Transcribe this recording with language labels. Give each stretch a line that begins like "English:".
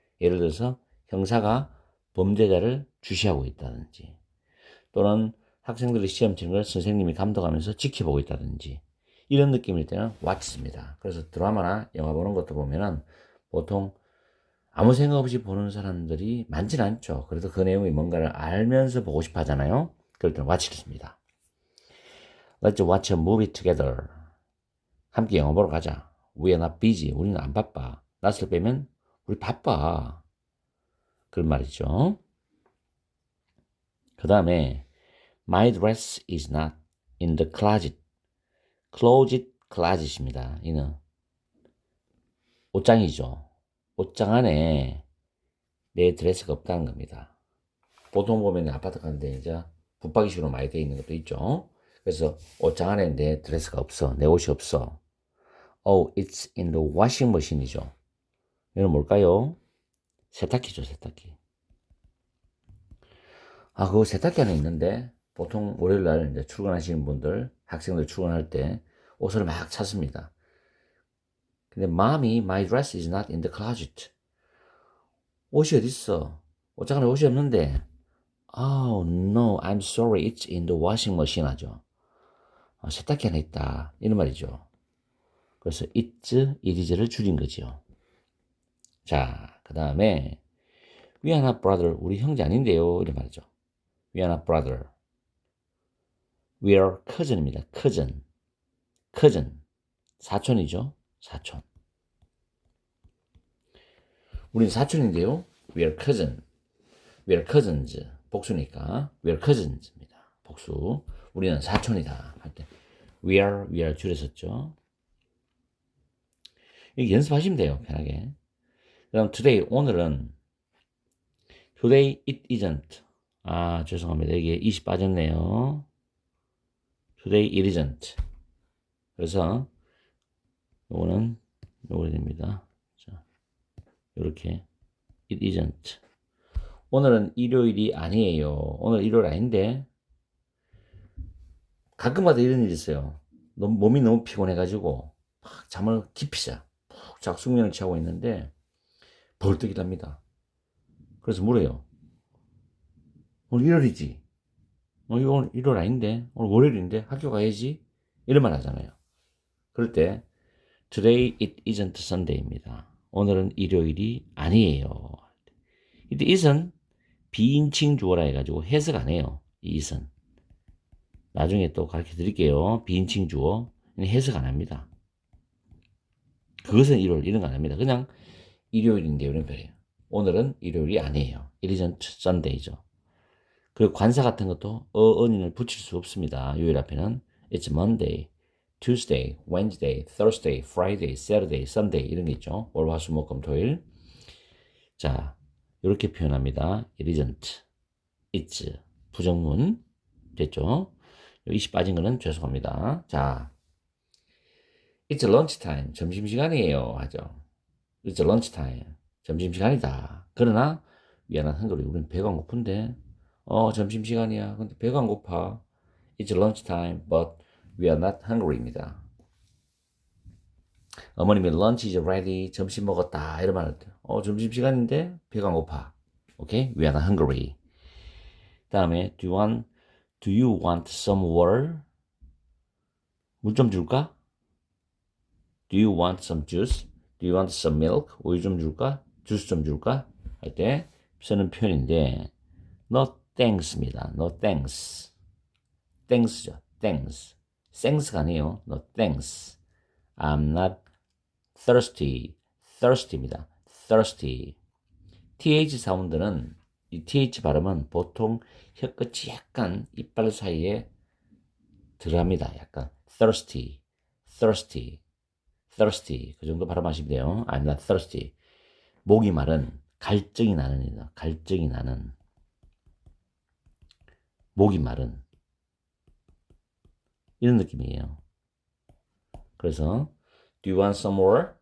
Korean: 예를 들어서 형사가 범죄자를 주시하고 있다든지, 또는 학생들이 시험 치는 걸 선생님이 감독하면서 지켜보고 있다든지, 이런 느낌일 때는 watch입니다. 그래서 드라마나 영화 보는 것도 보면은 보통 아무 생각 없이 보는 사람들이 많진 않죠. 그래도 그 내용이 뭔가를 알면서 보고 싶어 하잖아요. 그럴 때는 watch를 씁니다.
English: Let's watch a movie together.
Korean: 함께 영화 보러 가자.
English: We are not busy.
Korean: 우리는 안 바빠. not을 빼면 우리 바빠. 그런 말이죠. 그 다음에
English: My dress is not in the closet.
Korean: closet입니다. 이는 옷장이죠. 옷장 안에 내 드레스가 없다는 겁니다. 보통 보면 아파트 가는데 이제 붙박이식으로 많이 되어 있는 것도 있죠. 그래서 옷장 안에 내 드레스가 없어. 내 옷이 없어.
English: Oh, it's in the washing machine이죠.
Korean: 이건 뭘까요? 세탁기죠, 세탁기. 아, 그거 세탁기 안에 있는데 보통 월요일날 이제 출근하시는 분들, 학생들 출근할 때 옷을 막 찾습니다. 근데
English: Mommy, my dress is not in the closet.
Korean: 옷이 어딨어? 옷장 안에 옷이 없는데.
English: Oh, no, I'm sorry, it's in the washing machine 하죠.
Korean: 세탁기 안에 있다. 이런 말이죠. 그래서 it is를 줄인 거죠. 자, 그 다음에
English: we are not brother.
Korean: 우리 형제 아닌데요. 이런 말이죠.
English: We are not brother. We are cousin입니다.
Korean: cousin. 사촌이죠. 사촌. 우린 사촌인데요.
English: We are cousin. We are cousins. 복수니까 we are cousins입니다.
Korean: 복수. 우리는 사촌이다. 할 때 we are 줄였었죠. 이거 연습하시면 돼요. 편하게.
English: 그럼 today, 오늘은 today it isn't.
Korean: 아, 죄송합니다. 이게 20 빠졌네요.
English: today it isn't.
Korean: 그래서 요거는 요거 됩니다. 자, 요렇게 it isn't. 오늘은 일요일이 아니에요. 오늘 일요일 아닌데 가끔가다 이런 일이 있어요. 몸이 너무 피곤해가지고 막 잠을 깊이 자. 푹 작숙면을 취하고 있는데 벌떡 일합니다. 그래서 물어요. 오늘 일요일이지? 오늘 일요일 아닌데? 오늘 월요일인데? 학교 가야지? 이런 말 하잖아요. 그럴 때
English: Today it isn't Sunday입니다.
Korean: 오늘은 일요일이 아니에요. it isn't 비인칭 주어라 해가지고 해석 안 해요. 이 isn't. 나중에 또 가르쳐 드릴게요. 비인칭 주어. 해석 안 합니다. 그것은 일요일 이런 거 안 합니다. 그냥 일요일인데요. 이런 표현이에요. 오늘은 일요일이 아니에요.
English: It isn't Sunday죠.
Korean: 그리고 관사 같은 것도 언인을 붙일 수 없습니다. 요일 앞에는
English: It's Monday, Tuesday, Wednesday, Thursday, Friday, Saturday, Sunday 이런 게 있죠.
Korean: 월, 화, 수, 목, 금, 토일. 자, 이렇게 표현합니다. It isn't, it's 부정문 됐죠. 20 빠진 거는 죄송합니다. 자,
English: It's lunchtime.
Korean: 점심시간이에요. 하죠.
English: It's lunchtime.
Korean: 점심시간이다. 그러나 미안한 한글이 우리는 배가 고픈데 점심시간이야. 근데 배가 안 고파.
English: It's lunchtime, but we are not hungry입니다. 어머님이 lunch is ready.
Korean: 점심 먹었다. 이런 말을 때 점심시간인데 배가 안 고파.
English: 오케이? We are not hungry.
Korean: 다음에 do you want some water? 물 좀 줄까?
English: Do you want some juice? Do you want some milk?
Korean: 우유 좀 줄까? 주스 좀 줄까? 할 때 쓰는 표현인데
English: no thanks입니다. No thanks. thanks죠. thanks. thanks가 아니에요. No thanks. I'm not thirsty. thirsty입니다. thirsty.
Korean: th 사운드는 이 th 발음은 보통 혀끝이 약간 이빨 사이에 들어갑니다.
English: 약간 thirsty. thirsty.
Korean: 그 정도 발음하시면 돼요.
English: I'm not thirsty.
Korean: 목이 마른 갈증이 나는. 목이 마른 이런 느낌이에요.
English: 그래서 Do you want some water?